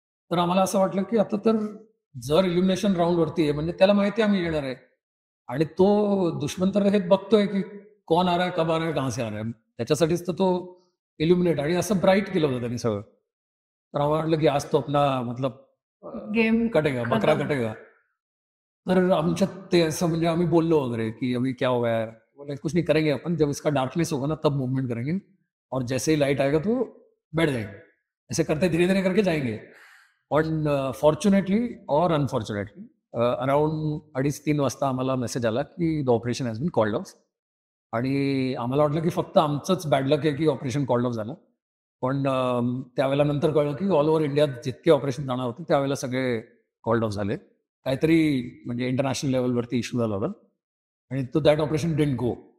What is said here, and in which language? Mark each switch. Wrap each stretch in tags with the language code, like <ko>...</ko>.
<mr>तर आम्हाला असं वाटलं की आता तर जर इल्युमिनेशन राऊंड वरती आहे म्हणजे त्याला माहिती आम्ही येणार आहे आणि तो दुश्मन तर हे बघतोय की कोण</mr> <hi>आ रहा है, कब आ रहा है,</hi> <mr>कहां से आ रहा है. त्याच्यासाठीच तर तो इल्युमिनेट आणि असं ब्राईट केलं होतं त्यांनी सगळं. तर आम्हाला वाटलं की आज तो आपला मतलब</mr> <en>game</en> <hi>कटेगा, बकरा कटेगा.</hi> <mr>तर आमच्यात ते असं म्हणजे आम्ही बोललो वगैरे की</mr> <hi>अभी क्या होगा यार, बोले कुछ नहीं करेंगे अपन, जब इसका डार्कनेस होगा ना तब मूवमेंट करेंगे और जैसे ही लाइट आएगा तो बैठ जाएंगे, ऐसे करते धीरे धीरे करके जाएंगे.</hi> <en>पण फॉर्च्युनेटली और unfortunately around</en> <mr>2:30-3 वाजता आम्हाला मेसेज आला की</mr> <en>The operation has been called off.</en> <mr>आणि आम्हाला वाटलं की फक्त आमचंच बॅड लक आहे की ऑपरेशन कॉल्ड ऑफ झालं. पण त्यावेळेला नंतर कळलं की ऑल ओव्हर इंडियात जितके ऑपरेशन जाणार होते त्यावेळेला सगळे कॉल्ड ऑफ झाले. काहीतरी म्हणजे इंटरनॅशनल लेवलवरती इश्यू झाला होता आणि तो</mr> <en>That operation didn't go.</en>